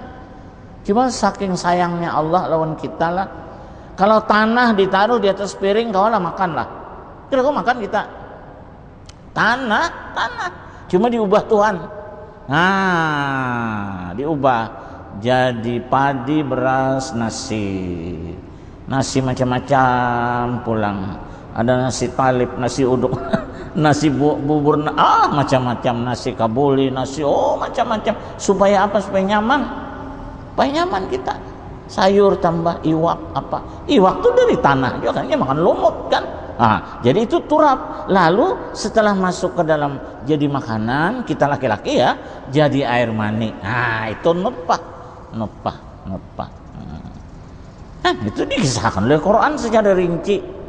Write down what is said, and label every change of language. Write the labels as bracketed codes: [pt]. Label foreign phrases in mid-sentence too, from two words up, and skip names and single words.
[bjn] Cuma saking sayangnya Allah lawan kita lah. Kalau tanah ditaruh di atas piring, kau lah makanlah. Kira kau makan kita? Tanah. Cuma diubah Tuhan. Nah, diubah jadi padi, beras, nasi macam-macam pulang. Ada nasi talib, nasi uduk, nasi bubur, macam-macam, nasi kabuli, macam-macam. Supaya apa? Supaya nyaman kita. Sayur tambah iwak apa? Iwak tuh dari tanah juga kan, makan lumut kan. Jadi itu turab. Lalu setelah masuk ke dalam jadi makanan, kita laki-laki ya, jadi air mani. Itu nutfah. Itu dikisahkan oleh Quran secara rinci.